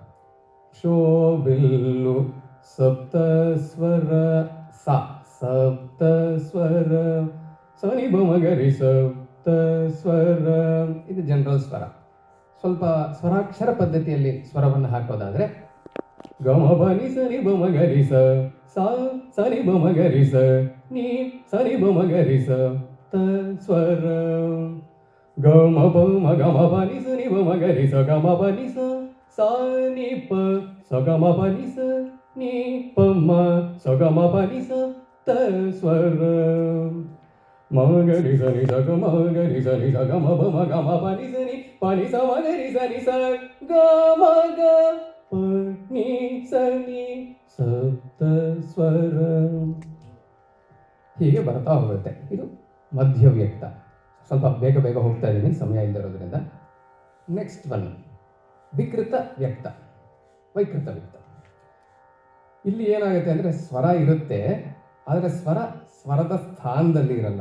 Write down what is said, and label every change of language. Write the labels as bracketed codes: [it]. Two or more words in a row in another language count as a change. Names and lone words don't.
[kn] ಶೋಬಿಲ್ಲು ಸಪ್ತಸ್ವರ ಸ ಸಪ್ತಸ್ವರ, ಸನಿ ಬಮಗರಿ ಸಪ್ತಸ್ವರ, ಇದು ಜನರಲ್ ಸ್ವರ. ಸ್ವಲ್ಪ ಸ್ವರಾಕ್ಷರ ಪದ್ಧತಿಯಲ್ಲಿ ಸ್ವರವನ್ನು ಹಾಕೋದಾದರೆ ಗಮ ಬನಿ ಸನಿ ಬಮಗರಿ ಸ ಸನಿ ಬಮಗರಿ ಸ ನೀ ಸನಿ ಬಮಗರಿ ಸ ತ ಸ್ವರ, ಗಮ ಬಮ ಗಮ ಬನಿ ಸನಿ ಬಮಗರಿ ಸ ಗಮ ಬನಿ ಸ ನಿ ಪ ಸ ಗಮ ಬನಿ ಸ ನೀ ಪ ಮ ಸ ಗಮ ಬನಿ ಸ ತ ಸ್ವರ, ಮಗರಿ ಸನಿ ಸ ಗ ಮಗರಿ ಸನಿ ಸ ಗ ಮ ಬಮ ಗ ಮ ಪನಿ ಸನಿ ಪನಿ ಸ ಮಗರಿ ಸನಿ ಸ ಗ ಮ ಗ ಪ ನಿ ಸನಿ ಸಪ್ತ ಸ್ವರ. ಹೀಗೆ ಬರ್ತಾ ಹೋಗುತ್ತೆ. ಇದು ಮಧ್ಯವ್ಯಕ್ತ. ಸ್ವಲ್ಪ ಬೇಗ ಬೇಗ ಹೋಗ್ತಾ ಇದ್ದೀನಿ, ಸಮಯ ಇಲ್ಲದಿರೋದ್ರಿಂದ. [en] next one [kn] ವಿಕೃತ ವ್ಯಕ್ತ, ವೈಕೃತ ವ್ಯಕ್ತ. ಇಲ್ಲಿ ಏನಾಗುತ್ತೆ ಅಂದರೆ ಸ್ವರ ಇರುತ್ತೆ, ಆದರೆ ಸ್ವರದ ಸ್ಥಾನದಲ್ಲಿ ಇರಲ್ಲ.